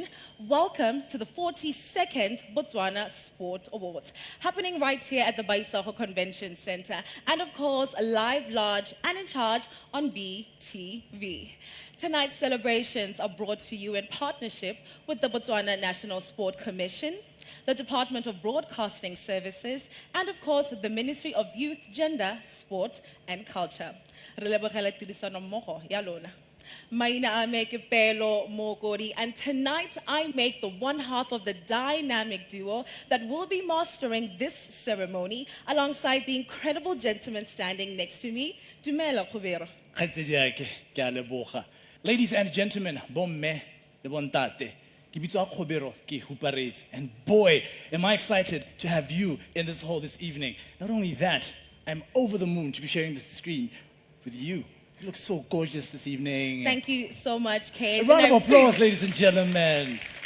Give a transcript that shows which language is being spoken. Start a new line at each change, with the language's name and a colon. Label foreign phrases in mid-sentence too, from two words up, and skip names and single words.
English: Welcome to the 42nd Botswana Sport Awards, happening right here at the Isago Convention Center, and of course, live, large, and in charge on BTV. Tonight's celebrations are brought to you in partnership with the Botswana National Sport Commission, the Department of Broadcasting Services, and of course, the Ministry of Youth, Gender, Sport, and Culture.
Tswana: Re lebogela tirisano mmogo ya lona. Maina ame ke Pelo Mokori,
English: and tonight I make the one half of the dynamic duo that will be mastering this ceremony alongside the incredible gentleman standing next to me.
Tswana: Dumela Khubero.
English: Ladies and gentlemen,
Tswana: bomme le bontate.
English: And boy, am I excited to have you in this hall this evening. Not only that, I'm over the moon to be sharing the screen with you. You look so gorgeous this evening. Thank you so much, Kate. A round of applause, ladies and gentlemen.